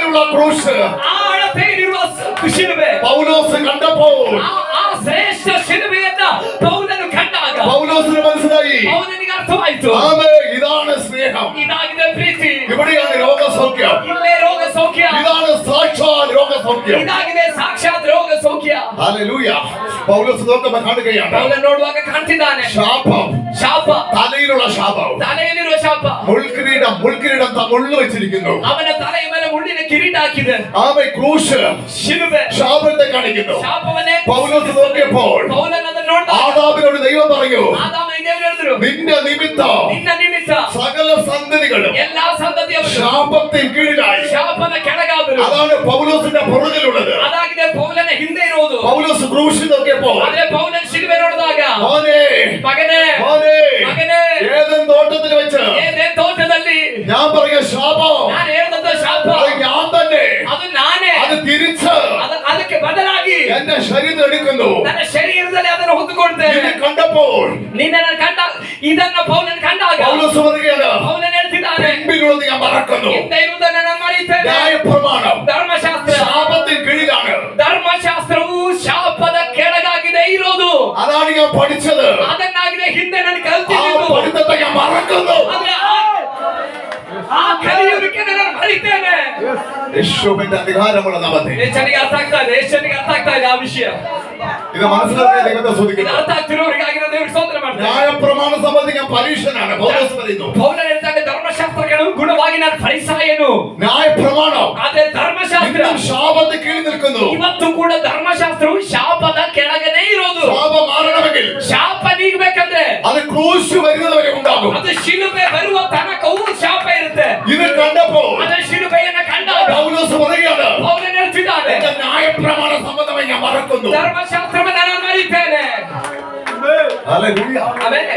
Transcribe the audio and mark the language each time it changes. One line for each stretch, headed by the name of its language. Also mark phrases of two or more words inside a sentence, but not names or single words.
Malayalam: ക്രൂശ്
Kannada: ಆ ಅಳತೆಯಲ್ಲಿರುವ ಶಿಲುಬೆ
Malayalam: പൗലോസ് കണ്ടപ്പോൾ
Kannada: ಆ ಶ್ರೇಷ್ಠ ಶಿಲುಬೆಯನ್ನ ಪೌಲನು ಕಂಡಾಗ
Malayalam: പൗലോസിന് മനസ്സിലായി,
Kannada: ಪೌಲನಿಗೆ ಅರ್ಥವಾಯಿತು,
Malayalam: ആമേ, ഇതാണ് സ്നേഹം,
Kannada: ಇದಾಗಿದೆ ಪ್ರೀತಿ,
Malayalam: ഇവിടെയാണ് രോഗസൗഖ്യം,
Kannada: ಇಲ್ಲೇ ರೋಗ ಸೌಖ್ಯ,
Malayalam: ഇതാണ് സാക്ഷാൽ രോഗസൗഖ്യം.
Kannada: ಇದಾಗಿದೆ ಸಾಕ್ಷಾತ್ ರೋಗ ಸೌಖ್ಯ.
Malayalam: ഹല്ലേലൂയ. പൗലോസ് നോക്കുമ്പോൾ കാണുകയാണ്
Kannada: ಪೌಲ ನೋಡುವಾಗ ಕಾಣ್ತಿದ್ದಾನೆ
Malayalam: ശാപം,
Kannada: ಶಾಪ,
Malayalam: തലയിലുള്ള ശാപം,
Kannada: ತಲೆಯಲ್ಲಿರುವ ಶಾಪ,
Malayalam: മുൾക്കിരീടം മുള്ളു വെച്ചിരിക്കുന്നു.
Kannada: ಅವನ ತಲೆಯ ಮೇಲೆ ಮುಳ್ಳಿನ ಕಿರೀಟ ಹಾಕಿದೆ,
Malayalam: ആമേ, ക്രൂശ്
Kannada: ಶಿಲುಬೆ
Malayalam: ശാപത്തെ കാണിക്കുന്നു.
Kannada: ಶಾಪವನ್ನೇ.
Malayalam: പൗലോസ് നോക്കിയപ്പോൾ
Kannada: ಪೌಲನ ಅದನ್ನು ನೋಡ್ದ,
Malayalam: ആദാമിനോട് ദൈവം പറഞ്ഞു,
Kannada: ಆದಾಮನಿಗೆ ದೇವರು ಹೇಳಿದ್ರು,
Malayalam: നിന്റെ നിമിത്തം
Kannada: ನಿನ್ನ ನಿಮಿತ್ತ
Malayalam: സകല സന്തതികളും
Kannada: ಎಲ್ಲಾ ಸಂತತಿಯವರು
Malayalam: ശാപത്തിന് കീഴിലായി.
Kannada: ಶಾಪದ ಕೆಳಗಾದರು.
Malayalam: അതാണ് പൗലോസിന്റെ പുറകിലുള്ളത്.
Kannada: ಅದಾಗಿದೆ ಪೌಲನ ಹಿಂದೆ ಇರುವುದು.
Malayalam: പൗലോസ് ക്രൂശ് നോക്കിയപ്പോൾ,
Kannada: ಆದ್ರೆ ಪೌಲನ ಶಿಲುಬೆ ನೋಡಿದಾಗ,
Malayalam: മോനെ
Kannada: ಮಗನೇ
Malayalam: മോനെ,
Kannada: ಮಗನೇ,
Malayalam: ഏദൻ തോട്ടത്തിൽ വെച്ച്
Kannada: ಏದೇನ್ ತೋಟದಲ್ಲಿ
Malayalam: ഞാൻ പറഞ്ഞ ശാപം
Kannada: ನಾನು ಹೇಳಿದಂತ ಶಾಪ
Malayalam: അത് ഞാൻ തന്നെ
Kannada: ಅದು ನಾನೇ,
Malayalam: അത് തിരിച്ച്
Kannada: ಅದಕ್ಕೆ ಬದಲಾಗಿ
Malayalam: എന്റെ ശരീരത്തിൽ എടുക്കുന്നു.
Kannada: ನನ್ನ ಶರೀರದಲ್ಲಿ ಅದನ್ನು ಹೊತ್ತುಕೊಳ್ತೇನೆ.
Malayalam: ഇത് കണ്ടപ്പോൾ
Kannada: ನಿನ್ನ ಕಂಡ ಇದನ್ನ ಪೌಲನ ಕಂಡಾಗ
Malayalam: പൗലോസ് പറയുകയാണ്,
Kannada: ಪೌಲನ ಹೇಳ್ತಿದ್ದಾನೆ,
Malayalam: പിൻപിലുള്ളത് ഞാൻ മറക്കുന്നു.
Kannada: ಹಿಂದೆ ಇರುವುದನ್ನ ನಾನು ಮರೆಯುತ್ತೇನೆ.
Malayalam: ന്യായപ്രമാണം
Kannada: ಧರ್ಮಶಾಸ್ತ್ರ,
Malayalam: ശാപത്തിന് കീഴിലാണ്.
Kannada: ಧರ್ಮಶಾಸ್ತ್ರವು ಶಾಪದ ಕೆಳಗಾಗಿದೆ ಇರೋದು.
Malayalam: അതാണ് ഞാൻ പഠിച്ചത്.
Kannada: ಅದನ್ನಾಗಿದೆ ಹಿಂದೆ ನಾನು
Malayalam: ആ
Kannada: ಕಲ್ತಿದ್ದು.
Malayalam: പഠിത്തത്തെ ഞാൻ മറക്കുന്നു.
Kannada: ಆದ್ರೆ ಆ ಕಲಿಯುವುದಕ್ಕೆ ನಾನು ಮರಿತೇನೆ.
Malayalam: യേശുവിന്റെ അധികാരമുള്ള നാമത്തിൽ
Kannada: ಯೇಸುವಿಗೆ ಅರ್ಥ ಆಗ್ತಾ ಇದೆ, ಯೇಸುವಿಗೆ ಅರ್ಥ ಆಗ್ತಾ ಇದೆ ಆ ವಿಷಯ.
Malayalam: ഇത് മനസ്സിലാക്കിയ ദൈവത്തെ
Kannada: ಇದು
Malayalam: സ്തുതിക്കുന്നു.
Kannada: ಅರ್ಥ ಆಗ್ತಿರೋರಿಗಾಗಿ ನಾನು ದೇವರಿಗೆ ಸ್ತೋತ್ರ ಮಾಡ್ತೇನೆ.
Malayalam: ന്യായപ്രമാണം സംബന്ധിക്കാൻ പരീക്ഷനാണ്. പൗലോസ് പറയുന്നു,
Kannada: ಪೌಲನು ಹೇಳ್ತಾನೆ, ಧರ್ಮಶಾಸ್ತ್ರಗಳು ಗುಣವಾಗಿ ನಾನು ಫರಿಸಾಯನು.
Malayalam: ന്യായപ്രമാണം
Kannada: ಆದ್ರೆ ಧರ್ಮಶಾಸ್ತ್ರ
Malayalam: ഇന്നും ശാപത്തിന് കീഴിൽ നിൽക്കുന്നു.
Kannada: ಇವತ್ತು ಕೂಡ ಧರ್ಮಶಾಸ್ತ್ರವು ಶಾಪದ ಕೆಳಗನೆ ಇರೋದು.
Malayalam: ശാപം മാറണമെങ്കിൽ
Kannada: ಶಾಪ ನೀಗಬೇಕಂದ್ರೆ
Malayalam: അത് ക്രൂശ് വരുന്നതുവരെ ഉണ്ടാകും.
Kannada: ಅದು ಶಿಲುಬೆ ಬರುವ ತನಕವೂ ಶಾಪ ಇರುತ್ತೆ.
Malayalam: ഇത് കണ്ടപ്പോൾ
Kannada: ಅದೇ ಶಿಲುಬೆಯನ್ನ ಕಂಡಾಗ
Malayalam: പൗലോസ് പറയുകയാണ്,
Kannada: ಪೌಲನು ಹೇಳ್ತಿದ್ದಾನೆ,
Malayalam: എന്റെ ന്യായപ്രമാണ സംബന്ധമായി ഞാൻ മറക്കുന്നു.
Kannada: ಧರ್ಮಶಾಸ್ತ್ರವನ್ನು ನಾನು ಮರಿತೇನೆ.
Malayalam: ഹല്ലേലൂയ.
Kannada: ಆಮೇಲೆ